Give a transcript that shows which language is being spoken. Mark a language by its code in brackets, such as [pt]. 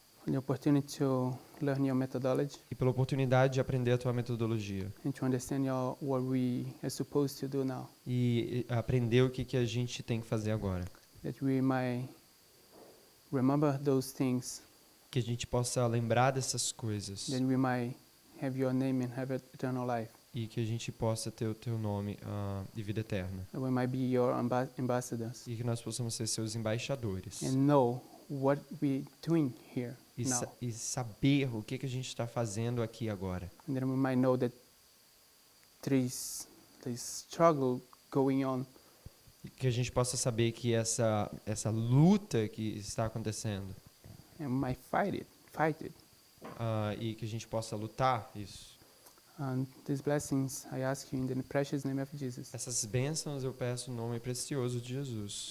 [en] for the opportunity to learn your methodology [pt] e pela oportunidade de aprender a Tua metodologia [en] and to understand what we are supposed to do now, [pt] e aprender o que a gente tem que fazer agora. [en] that we might remember those things, [pt] Que a gente possa lembrar dessas coisas [en] then we might have your name and have eternal life, [pt] e que a gente possa ter o Teu nome e vida eterna. [en] that we might be your ambassadors [pt] E que nós possamos ser seus embaixadores. [en] and know what we're doing here [pt] E, [en] now, [pt] e saber o que a gente está fazendo aqui agora. [en] and then we might know that there is struggle going on, [pt] E que a gente possa saber que essa luta que está acontecendo [en] and we might fight it. [pt] e que a gente possa lutar isso. [en] And these blessings I ask you in the precious name of Jesus. [pt] Essas bênçãos eu peço no nome precioso de Jesus.